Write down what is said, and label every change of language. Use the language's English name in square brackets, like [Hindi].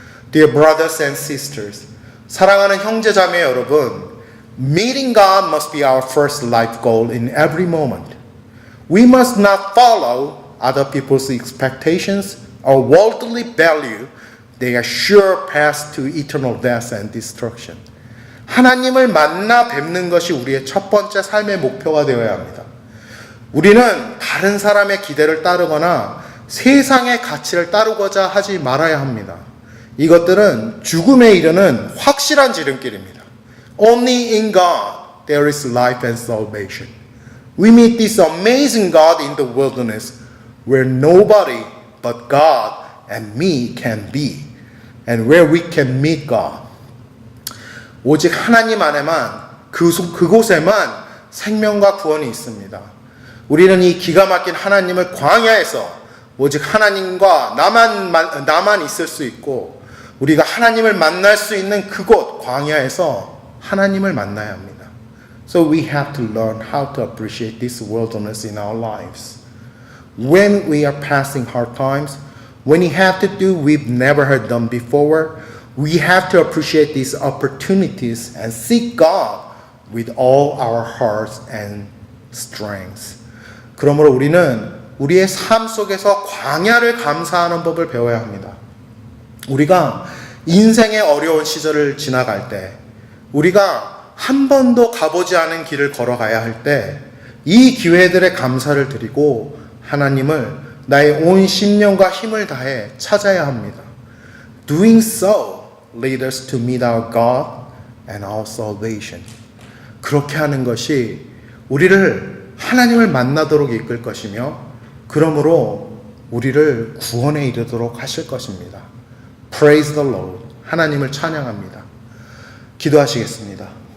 [English] Dear brothers and sisters, [Korean] 사랑하는 형제자매 여러분, [English] meeting God must be our first life goal in every moment. We must not follow other people's expectations or worldly value. They are sure paths to eternal death and destruction. [Korean] 하나님을 만나 뵙는 것이 우리의 첫 번째 삶의 목표가 되어야 합니다. 우리는 다른 사람의 기대를 따르거나 세상의 가치를 따르고자 하지 말아야 합니다. 이것들은 죽음에 이르는 확실한 지름길입니다. [English] Only in God there is life and salvation. We meet this amazing God in the wilderness where nobody but God and me can be and where we can meet God. [Korean] 오직 하나님 안에만 그곳에만 생명과 구원이 있습니다. 우리는 이 기가 막힌 하나님을 광야에서 오직 하나님과 나만 있을 수 있고 우리가 하나님을 만날 수 있는 그곳 광야에서 하나님을 만나야 합니다. [English] So we have to learn how to appreciate this wilderness in our lives. When we are passing hard times, when we have to do we've never heard done before, we have to appreciate these opportunities and seek God with all our hearts and strengths. [Korean] 그러므로 우리는 우리의 삶 속에서 광야를 감사하는 법을 배워야 합니다. 우리가 인생의 어려운 시절을 지나갈 때, 우리가 한 번도 가보지 않은 길을 걸어가야 할 때, 이 기회들의 감사를 드리고 하나님을 나의 온 심령과 힘을 다해 찾아야 합니다. [English] Doing so leads us to meet our God and our salvation. [Korean] 그렇게 하는 것이 우리를 하나님을 만나도록 이끌 것이며 그러므로 우리를 구원에 이르도록 하실 것입니다. [English] Praise the Lord. [Korean] 하나님을 찬양합니다. 기도하시겠습니다.